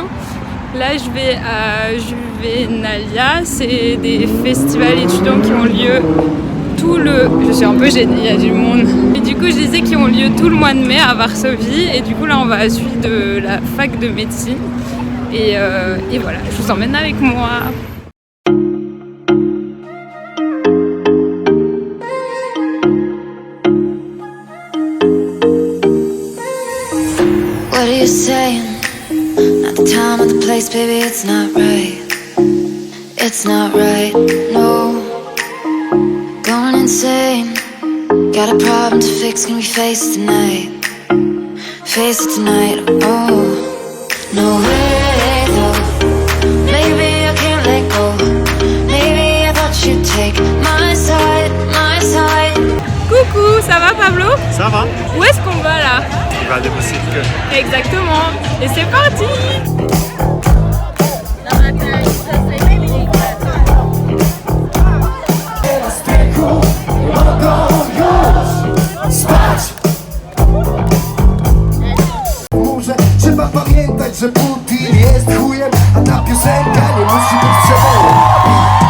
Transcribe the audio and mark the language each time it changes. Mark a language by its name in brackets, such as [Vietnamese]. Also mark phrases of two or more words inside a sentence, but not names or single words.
[French] Là je vais à Juvenalia, c'est des festivals étudiants qui ont lieu je suis un peu gênée, il y a du monde. Et du coup je disais qui ont lieu tout le mois de mai à Varsovie et du coup là on va à celui de la fac de médecine. Et voilà, je vous emmène avec moi. [English] What are you saying? Not the time, not the place, baby, it's not right. It's not right, no. Going insane. Got a problem to fix, can we face it tonight? Face it tonight, oh. No way, though. Maybe I can't let go. Maybe I thought you'd take my side, my side. [French] Coucou, ça va Pablo? Ça va? Où est-ce qu'on va là? Il va déposer le queue. Exactement. Et c'est parti! [Polish] Może trzeba pamiętać, że Putin jest chujem, a ta piosenka nie musi być przewołem.